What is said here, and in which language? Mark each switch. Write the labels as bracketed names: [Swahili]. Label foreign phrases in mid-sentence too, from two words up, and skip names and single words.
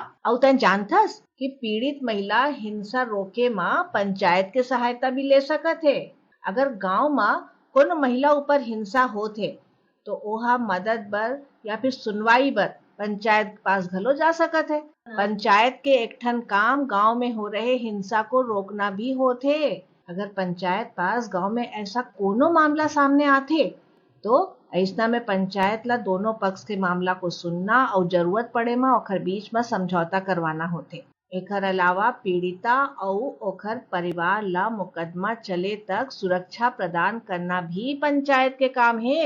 [Chhattisgarhi] और तन जानथस कि पीड़ित महिला हिंसा रोके में पंचायत के सहायता भी ले सकत है। अगर गांव में कोनो महिला ऊपर हिंसा होत है तो ओहा मदद बर या फिर सुनवाई बर पंचायत के पास घलो जा सकत है। पंचायत के एक ठन काम गांव में हो रहे हिंसा को रोकना भी होते। अगर पंचायत पास गांव में ऐसा कोनो मामला सामने आथे तो ऐसा में पंचायत ला दोनों पक्ष के मामला को सुनना और जरूरत पड़े में ओखर बीच में समझौता करवाना होते। एकर अलावा पीड़िता और ओखर परिवार ला मुकदमा चले तक सुरक्षा प्रदान करना भी पंचायत के काम है।